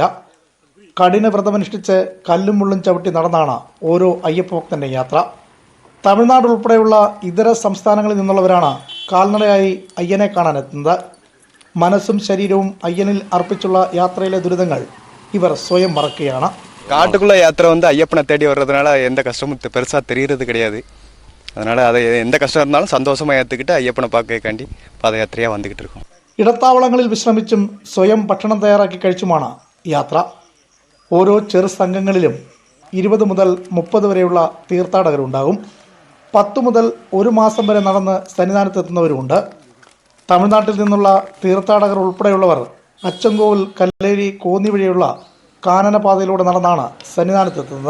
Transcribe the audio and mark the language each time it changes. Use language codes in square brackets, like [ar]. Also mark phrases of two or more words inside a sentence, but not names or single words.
[ml] കഠിന വ്രതമനുഷ്ഠിച്ച് കല്ലും മുള്ളും ചവിട്ടി നടന്നാണ് ഓരോ അയ്യപ്പഭക്തന്റെ യാത്ര. തമിഴ്നാട് ഉൾപ്പെടെയുള്ള ഇതര സംസ്ഥാനങ്ങളിൽ നിന്നുള്ളവരാണ് കാൽനടയായി അയ്യനെ കാണാനെത്തുന്നത്. മനസ്സും ശരീരവും അയ്യനിൽ അർപ്പിച്ചുള്ള യാത്രയിലെ ദുരിതങ്ങൾ ഇവർ സ്വയം മറക്കുകയാണ്. [ta] காட்டுக்குள்ள யாத்திரை ஐயப்பனை தேடி வர்றதுனால எந்த கஷ்டமும் பெருசாக தெரியறது கிடையாது. அதனால் அதை எந்த கஷ்டம் இருந்தாலும் சந்தோஷமாக ஏற்றுக்கிட்டு ஐயப்பனை பார்க்கக்காண்டி பாதயாத்திரையாக வந்துக்கிட்டு இருக்கோம். [ml] ഇടത്താവളങ്ങളിൽ വിശ്രമിച്ചും സ്വയം ഭക്ഷണം തയ്യാറാക്കി കഴിച്ചുമാണ് യാത്ര. ഓരോ ചെറു സംഘങ്ങളിലും 20 മുതൽ 30 വരെയുള്ള തീർത്ഥാടകരുണ്ടാകും. 10 മുതൽ 1 മാസം വരെ നടന്ന് സന്നിധാനത്തെത്തുന്നവരുമുണ്ട്. തമിഴ്നാട്ടിൽ നിന്നുള്ള തീർത്ഥാടകർ ഉൾപ്പെടെയുള്ളവർ അച്ചൻകോവിൽ, കല്ലേരി, കോന്നി വഴിയുള്ള കാനനപാതയിലൂടെ നടന്നാണ് സന്നിധാനത്തെത്തുന്നത്.